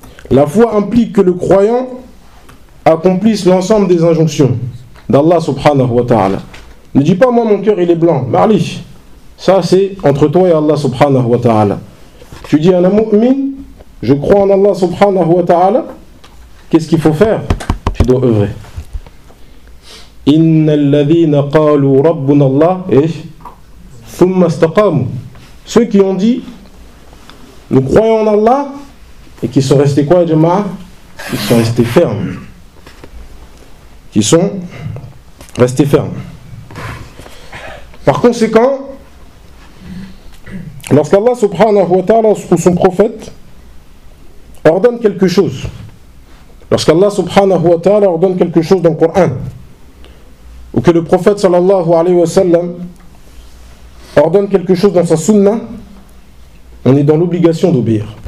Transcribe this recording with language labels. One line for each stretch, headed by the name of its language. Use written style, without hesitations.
French: La foi implique que le croyant accomplisse l'ensemble des injonctions d'Allah subhanahu wa ta'ala. Ne dis pas, moi, mon cœur, il est blanc. Marli, ça, c'est entre toi et Allah subhanahu wa ta'ala. Tu dis, un mu'min, je crois en Allah subhanahu wa ta'ala. Qu'est-ce qu'il faut faire? Tu dois œuvrer.
Arabic: إن الذين قالوا ربنا الله إيه ثم استقاموا.
French: Ceux qui ont dit nous croyons en Allah et qui sont restés quoi, jamaa? Qui sont restés fermes. Qui sont restés fermes. Par conséquent, lorsqu'Allah subhanahu wa ta'ala ou son prophète ordonne quelque chose, lorsqu'Allah subhanahu wa ta'ala ordonne quelque chose dans le Coran, ou que le prophète sallallahu alayhi wa sallam ordonne quelque chose dans sa sunna, on est dans l'obligation d'obéir.